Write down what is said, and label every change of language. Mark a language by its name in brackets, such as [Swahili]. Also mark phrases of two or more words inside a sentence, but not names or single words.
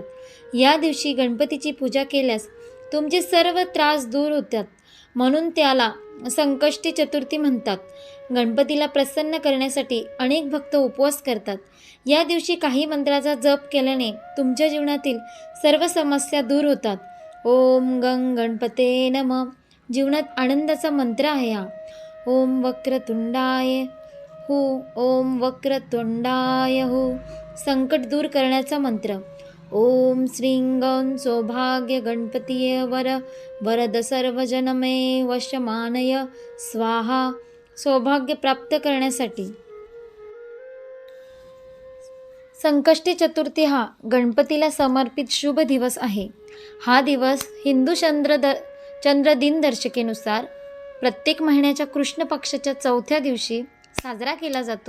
[Marathi] या दिवशी गणपतीची पूजा केल्यास तुमचे सर्व त्रास दूर होतात, म्हणून त्याला संकष्टी चतुर्थी म्हणतात. गणपतीला प्रसन्न करण्यासाठी अनेक भक्त उपवास करतात. या दिवशी काही मंत्राचा जप केल्याने तुमच्या जीवनातील सर्व समस्या दूर होतात. [Sanskrit] ओम गंग गणपते नमः. [Marathi] जीवनात आनंदाचा मंत्र आहे हा. [Sanskrit] ओम वक्रतुंडाय हू, ओम वक्रतुंडाय हू. [Marathi] संकट दूर करण्याचा मंत्र. [Sanskrit] ओम श्रीं गं सौभाग्य गणपतीय वर वरद सर्वजनमे वशमानय स्वाहा. [Marathi] सौभाग्य प्राप्त करण्यासाठी. संकष्टी चतुर्थी हा गणपतीला समर्पित शुभ दिवस आहे. हा दिवस हिंदू चंद्र दिनदर्शिकेनुसार प्रत्येक महिन्याच्या कृष्ण पक्षाच्या चौथ्या दिवशी साजरा केला जातो.